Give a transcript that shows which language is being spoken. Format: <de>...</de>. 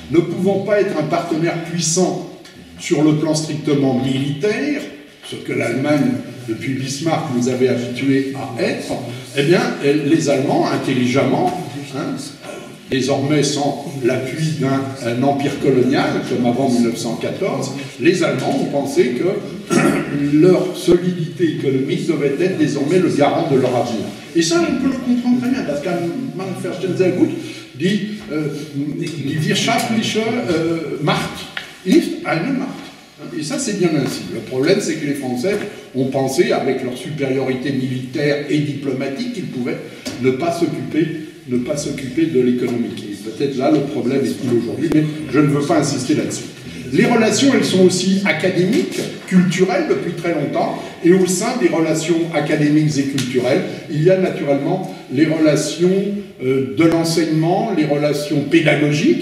<fr>Ne pouvant pas être un partenaire puissant sur le plan strictement militaire, ce que l'Allemagne, depuis Bismarck, nous avait habitués à être, eh bien, les Allemands, intelligemment, désormais sans l'appui d'un empire colonial, comme avant 1914, les Allemands ont pensé que leur solidité économique devait être désormais le garant de leur avenir. Et ça, on peut le comprendre très bien, parce qu'un</fr> <de>man verstehen sehr gut, die wirtschaftliche Macht ist eine Macht.</de> <fr>Et ça, c'est bien ainsi. Le problème, c'est que les Français ont pensé, avec leur supériorité militaire et diplomatique, qu'ils pouvaient ne pas s'occuper de l'économique. Et peut-être là, le problème est-il aujourd'hui, mais je ne veux pas insister là-dessus. Les relations, elles sont aussi académiques, culturelles depuis très longtemps, et au sein des relations académiques et culturelles, il y a naturellement les relations de l'enseignement, les relations pédagogiques.</fr>